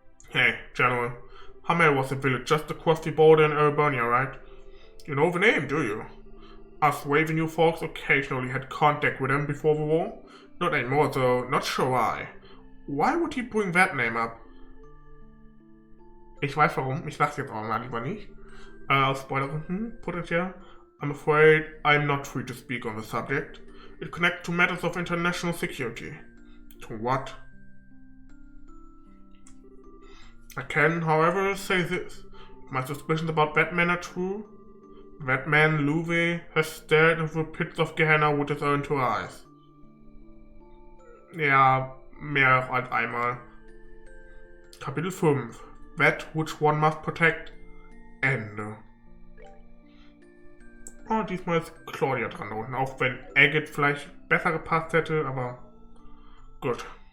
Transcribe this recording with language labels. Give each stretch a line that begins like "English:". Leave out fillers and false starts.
English: Hey, General. Hamel was a village just across the border in Erebania, right? You know the name, do you? Us Ravenue folks occasionally had contact with him before the war. Not anymore though, not sure why. Why would he bring that name up?
German: Ich weiß warum, ich sag's jetzt auch mal lieber nicht. Aus Spoilergründen, potenziell.
English: I'm afraid I'm not free to speak on the subject. It connects to matters of international security. To what? I can, however, say this. My suspicions about that man are true. That man, Louis, has stared into the pits of Gehenna with his own two eyes.
German: Ja, mehr als einmal. Kapitel 5.
English: That which one must protect.
German: Ende. Oh, diesmal ist Claudia dran da unten, auch wenn Agate vielleicht besser gepasst hätte, aber gut.